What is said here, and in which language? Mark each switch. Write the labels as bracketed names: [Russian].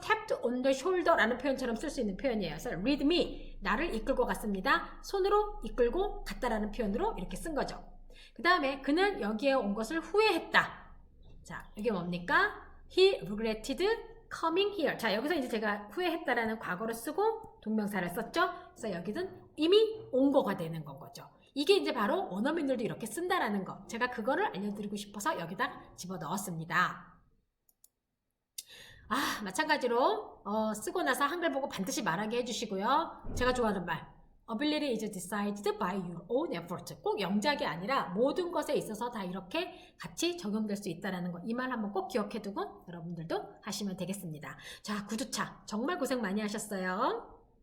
[English] tapped on the shoulder [Korean] 라는 표현처럼 쓸 수 있는 표현이에요. 그래서 [English] lead me, [Korean] 나를 이끌고 갔습니다. 손으로 이끌고 갔다라는 표현으로 이렇게 쓴 거죠. 그 다음에 그는 여기에 온 것을 후회했다. 자, 이게 뭡니까? [English] He regretted coming here. [Korean] 자, 여기서 이제 제가 후회했다라는 과거를 쓰고 동명사를 썼죠. 그래서 여기는 이미 온 거가 되는 건 거죠. 이게 이제 바로 원어민들도 이렇게 쓴다라는 거. 제가 그거를 알려드리고 싶어서 여기다 집어 넣었습니다. 마찬가지로 쓰고 나서 한글 보고 반드시 말하게 해주시고요. 제가 좋아하는 말. [English] Ability is decided by your own effort. [Korean] 꼭 영작이 아니라 모든 것에 있어서 다 이렇게 같이 적용될 수 있다는 거. 이 말 한번 꼭 기억해두고 여러분들도 하시면 되겠습니다. 자, 9주차 정말 고생 많이 하셨어요.